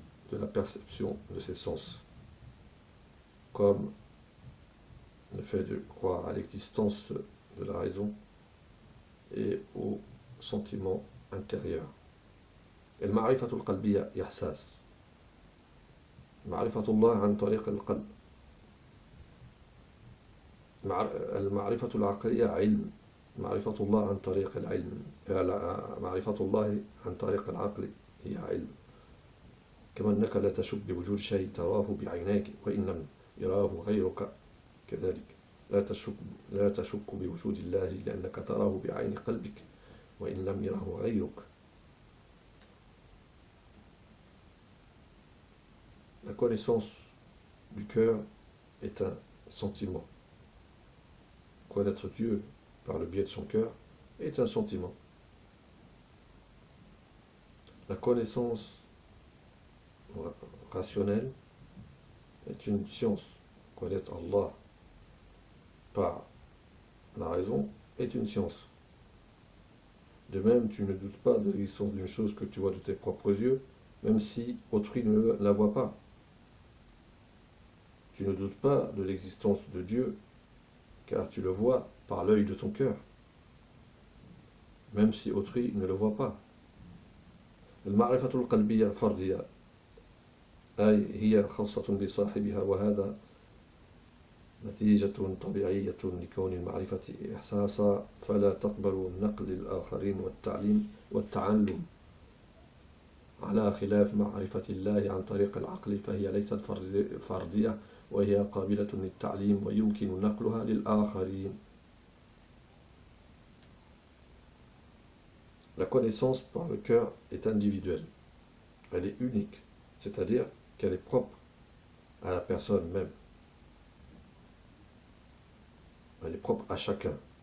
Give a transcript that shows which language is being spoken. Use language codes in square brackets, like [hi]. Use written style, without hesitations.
[fr] de la perception de ses sens, comme le fait de croire à l'existence de la raison et au sentiment intérieur. [ar] المعرفة القلبية إحساس. معرفة الله عن طريق القلب. المعرفة العقلية علم. معرفة الله عن طريق العلم. معرفة الله عن طريق العقل هي علم. كما أنك لا تشك بوجود شيء تراه بعينيك وإن لم يراه غيرك كذلك. لا تشك بوجود الله لأنك تراه بعين قلبك وإن لم يره غيرك. [fr] La connaissance du cœur est un sentiment. Connaître Dieu par le biais de son cœur est un sentiment. La connaissance rationnelle est une science. Connaître Allah par la raison est une science. De même, tu ne doutes pas de l'existence d'une chose que tu vois de tes propres yeux, même si autrui ne la voit pas. Tu ne doutes pas de l'existence de Dieu, car tu le vois par l'œil de ton cœur, même si autrui ne le voit pas. [ar] المعرفة القلبية فردية أي هي خاصة بصاحبها وهذا نتيجة طبيعية لكون المعرفة إحساسا فلا تقبل نقل الآخرين والتعلم على خلاف معرفة الله عن طريق العقل فهي ليست فردية وهي قابلة للتعليم ويمكن نقلها للآخرين. [fr] La connaissance par le cœur est individuelle. Elle est unique, c'est-à-dire qu'elle est propre à la personne même. Elle est propre à chacun.